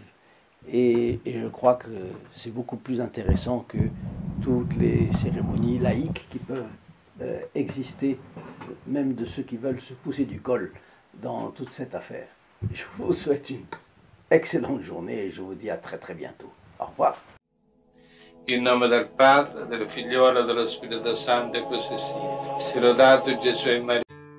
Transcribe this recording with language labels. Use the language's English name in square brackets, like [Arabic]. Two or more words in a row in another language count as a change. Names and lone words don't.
[French] Et je crois que c'est beaucoup plus intéressant que toutes les cérémonies laïques qui peuvent exister, même de ceux qui veulent se pousser du col dans toute cette affaire. Je vous souhaite une excellente journée et je vous dis à très très bientôt. Au revoir. [Italian] In nome del Padre, del Figliolo e dello Spirito Santo, e così sia. Sia lodato Gesù e Maria.